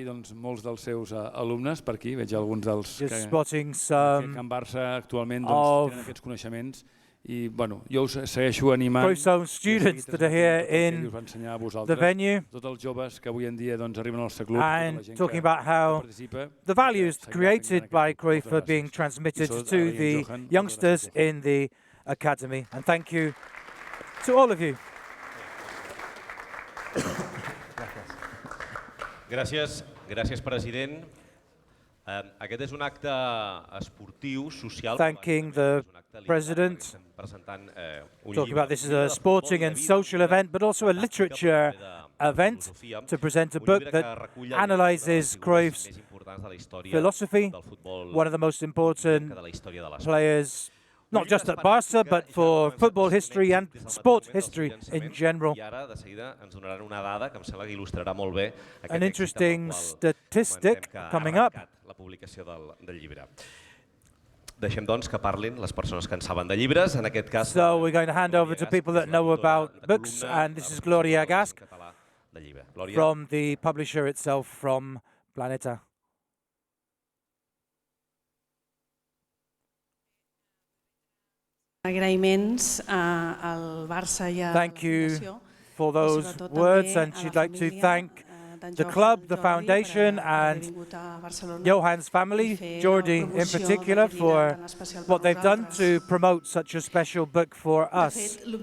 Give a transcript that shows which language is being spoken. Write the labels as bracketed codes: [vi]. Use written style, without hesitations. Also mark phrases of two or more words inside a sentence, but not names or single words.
[en] Just spotting some of Cruyff's own students that are here in the venue, and talking about how the values created by Cruyff are being transmitted to the youngsters in the academy. And thank you to all of you. [ca] Gràcies, president. Aquest és un acte esportiu, social. [en] Thanking the president, talking about this as a sporting and social event, but also a literature event to present a book that analyzes Cruyff's philosophy, one of the most important players, not just at Barca, but for football history and sport history in general. An interesting statistic coming up. [ca] Deixem, doncs, que parlin les persones que en saben de llibres. En aquest cas... [en] So we're going to hand over to people that know about books, and this is Gloria Gasc from the publisher itself, from Planeta. Thank you for those words, and she'd like to thank the club, the foundation, and Johan's family, Jordi in particular, for what they've done to promote such a special book for us.